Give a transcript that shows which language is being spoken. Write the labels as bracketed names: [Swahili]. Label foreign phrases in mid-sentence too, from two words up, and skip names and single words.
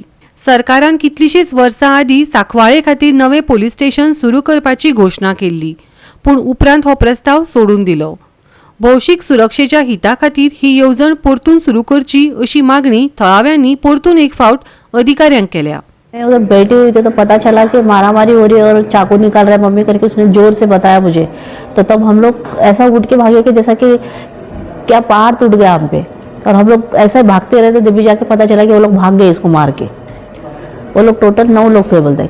[Konkani] सरकारान कितलीशीच वर्सां आदीं साकवाळे खातीर नवे पुलीस स्टेशन सुरू करपाची घोषणा केल्ली, पूण उपरांत हो प्रस्ताव सोडून दिलो। भौशीक सुरक्षेच्या हिता खातीर ही येवजण परतून सुरू करची अशी मागणी थळाव्यांनी परतून एक फावट अधिकाऱ्यांक केल्या। [Hindi] उधर बैठी हुई थी तो पता चला कि मारामारी हो रही है और चाकू निकाल रहा है मम्मी करके उसने जोर से बताया मुझे। तो तब हम लोग ऐसा उठ के भागे कि जैसा कि क्या पहाड़ टूट गया हम पे, और हम लोग ऐसे भागते रहे थे। जब भी जाके पता चला कि वो लोग भाग गए इसको मार के। वो लोग टोटल 9 लोग थे बोलते हैं।